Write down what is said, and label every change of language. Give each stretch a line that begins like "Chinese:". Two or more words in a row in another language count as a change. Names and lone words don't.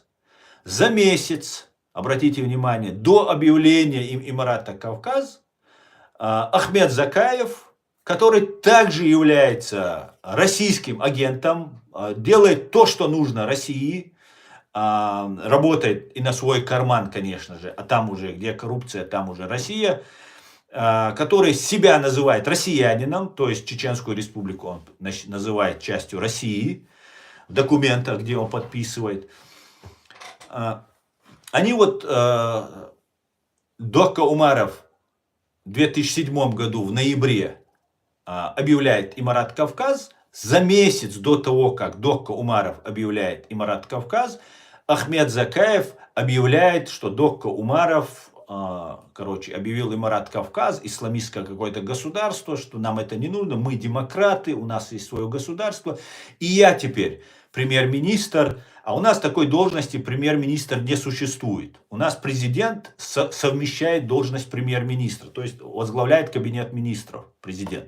Russian: За месяц, обратите внимание, до объявления им Имарата-Кавказ, Ахмед Закаев, который также является российским агентом, делает то, что нужно России, работает и на свой карман, конечно же, а там уже, где коррупция, там уже Россия, который себя называет россиянином, то есть Чеченскую Республику он называет частью России, в документах, где он подписывает. Они вот, Докка Умаров в 2007 году, в ноябре, объявляет Имарат-Кавказ. За месяц до того, как Докка Умаров объявляет Имарат-Кавказ, Ахмед Закаев объявляет, что Докка Умаров, объявил Имарат-Кавказ, исламистское какое-то государство, что нам это не нужно, мы демократы, у нас есть свое государство, и я теперь премьер-министр, а у нас такой должности премьер-министр не существует. У нас президент совмещает должность премьер-министра, то есть возглавляет кабинет министров президент.